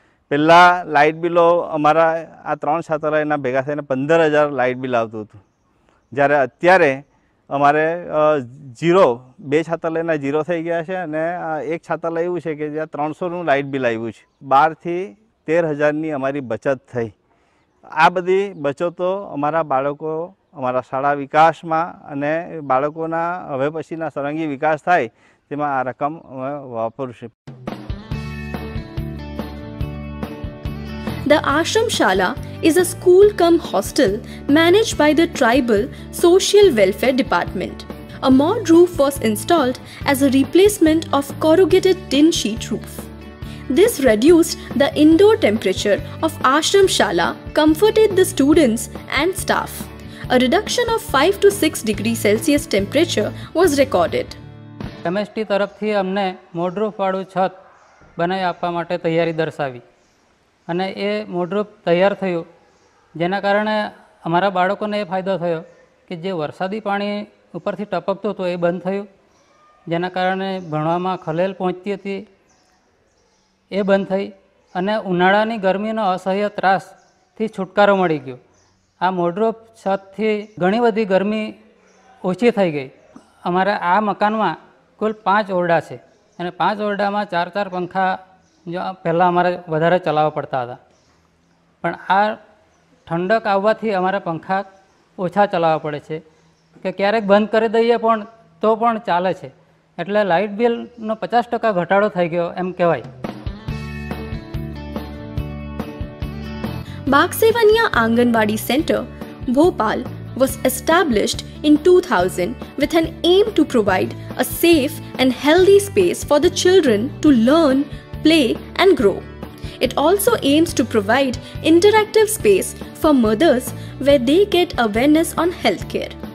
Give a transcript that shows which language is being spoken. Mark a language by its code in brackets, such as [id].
[gu] પહેલાં લાઇટ બિલો અમારા આ 3 છાત્રાલયના ભેગા થઈને 15,000 લાઇટ બિલ આવતું હતું, જ્યારે અત્યારે અમારે 2 છાત્રાલયના 0 થઈ ગયા છે અને એક છાત્રાલય એવું છે કે જ્યાં 300નું લાઇટ બિલ આવ્યું છે. 12 થી 13,000ની અમારી બચત થઈ. આ બધી બચતો અમારા બાળકો, અમારા શાળા વિકાસમાં અને બાળકોના હવે પછીના સળંગી વિકાસ થાય તેમાં આ રકમ અમે વાપરશું. [en] The Ashram Shala is a school cum hostel managed by the Tribal Social Welfare Department. A mud roof was installed as a replacement of corrugated tin sheet roof. This reduced the indoor temperature of Ashram Shala, comforted the students and staff. A reduction of 5 to 6 degrees Celsius temperature was recorded. [gu] MHT તરફથી અમને mode roof વાળું છત બનાવી આપવા માટે તૈયારી દર્શાવી અને એ મોડરૂપ તૈયાર થયું, જેના કારણે અમારા બાળકોને એ ફાયદો થયો કે જે વરસાદી પાણી ઉપરથી ટપકતું હતું એ બંધ થયું, જેના કારણે ભણવામાં ખલેલ પહોંચતી હતી એ બંધ થઈ અને ઉનાળાની ગરમીનો અસહ્ય ત્રાસથી છુટકારો મળી ગયો. આ મોડરૂપ છતથી ઘણી બધી ગરમી ઓછી થઈ ગઈ. અમારા આ મકાનમાં કુલ 5 ઓરડા છે અને 5 ઓરડામાં 4 પંખા જો પહેલાં અમારે વધારે ચલાવવા પડતા હતા, પણ આ ઠંડક આવવાથી અમારા પંખા ઓછા ચલાવવા પડે છે કે ક્યારેક બંધ કરી દઈએ પણ તો પણ ચાલે છે. એટલે લાઇટ બિલનો 50% ઘટાડો થઈ ગયો એમ કહેવાય. [en] Bagsevania Anganwadi Center, Bhopal, was established in 2000 with an aim to provide a safe and healthy space for the children to learn, play and grow. It also aims to provide interactive space for mothers where they get awareness on healthcare.